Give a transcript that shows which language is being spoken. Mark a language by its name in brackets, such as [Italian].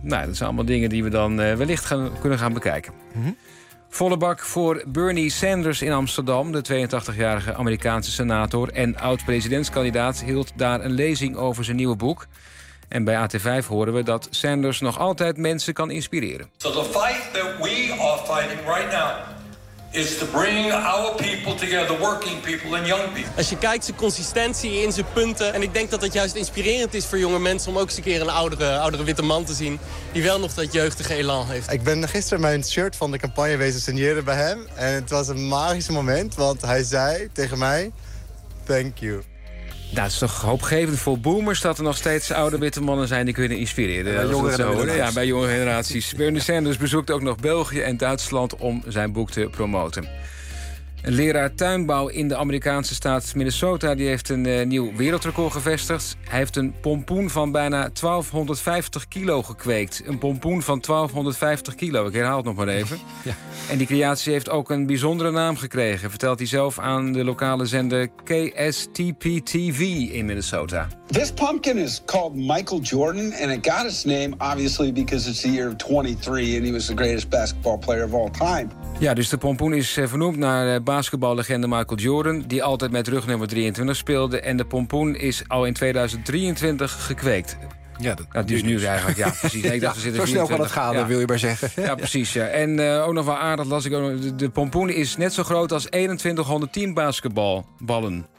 [Dutch] Nou, dat zijn allemaal dingen die we dan wellicht kunnen gaan bekijken. Mm-hmm. Volle bak voor Bernie Sanders in Amsterdam. De 82-jarige Amerikaanse senator en oud-presidentskandidaat hield daar een lezing over zijn nieuwe boek. En bij AT5 horen we dat Sanders nog altijd mensen kan inspireren. [English] So the fight that we are fighting right now is to bring our people together, working people and young people. [Dutch] Als je kijkt zijn consistentie in zijn punten, en ik denk dat dat juist inspirerend is voor jonge mensen om ook eens een keer een oudere witte man te zien die wel nog dat jeugdige elan heeft. Ik ben gisteren mijn shirt van de campagne wezen signeren bij hem en het was een magisch moment, want hij zei tegen mij, [English] thank you. [Dutch] Nou, het is toch hoopgevend voor boomers dat er nog steeds oude witte mannen zijn die kunnen inspireren. Bij jongere generaties. Ja, bij jonge generaties. Bernie Sanders bezoekt ook nog België en Duitsland om zijn boek te promoten. Een leraar tuinbouw in de Amerikaanse staat Minnesota die heeft een nieuw wereldrecord gevestigd. Hij heeft een pompoen van bijna 1250 kilo gekweekt. Een pompoen van 1250 kilo, ik herhaal het nog maar even. Ja. En die creatie heeft ook een bijzondere naam gekregen, vertelt hij zelf aan de lokale zender KSTP-TV in Minnesota. [English] This pumpkin is called Michael Jordan and it got its name obviously because it's the year of 23 and he was the greatest basketball player of all time. [Dutch] Ja, dus de pompoen is vernoemd naar basketballegende Michael Jordan, die altijd met rug nummer 23 speelde. En de pompoen is al in 2023 gekweekt. Ja, dat is nu eigenlijk. Ja, precies. Nee, ik dacht, ja, zo snel kan het gaan, wil je maar zeggen. Ja, precies. Ja. En ook nog wel aardig, las ik ook nog, de pompoen is net zo groot als 2110 basketbalballen.